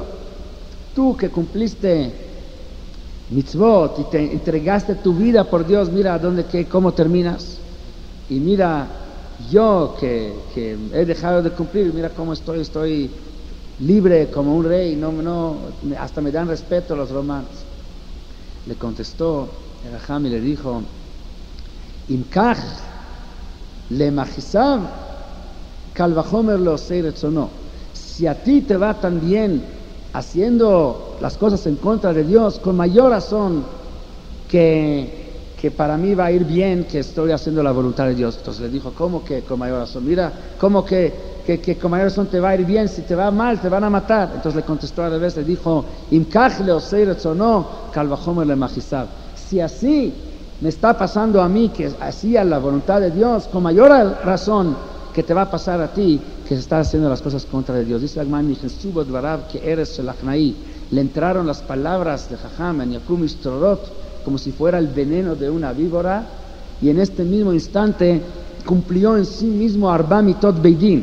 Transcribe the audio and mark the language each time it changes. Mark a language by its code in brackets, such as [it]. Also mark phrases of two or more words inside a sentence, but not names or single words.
[es] Tú que cumpliste mitzvot y te entregaste tu vida por Dios, mira cómo terminas, y mira yo que he dejado de cumplir, mira cómo estoy libre como un rey, hasta me dan respeto los romanos. Le contestó el jajam y le dijo: [he] אם כך למכעיסיו קל וחומר לעושי רצונו. [es] Si a ti te va tan bien haciendo las cosas en contra de Dios, con mayor razón que para mí va a ir bien que estoy haciendo la voluntad de Dios. Entonces le dijo: ¿cómo que con mayor razón? Mira, ¿cómo que con mayor razón te va a ir bien? Si te va mal, te van a matar. Entonces le contestó al revés, le dijo: [he] אם כך לעושי רצונו קל וחומר למכעיסיו. [es] Si así me está pasando a mí, que hacía la voluntad de Dios, con mayor razón que te va a pasar a ti, que se está haciendo las cosas contra de Dios. Dice la Gemara: que eres el Achnai. Le entraron las palabras de Jajam en Yakum Ish Tzrorot como si fuera el veneno de una víbora, y en este mismo instante cumplió en sí mismo [he] ארבע מיתות בית דין.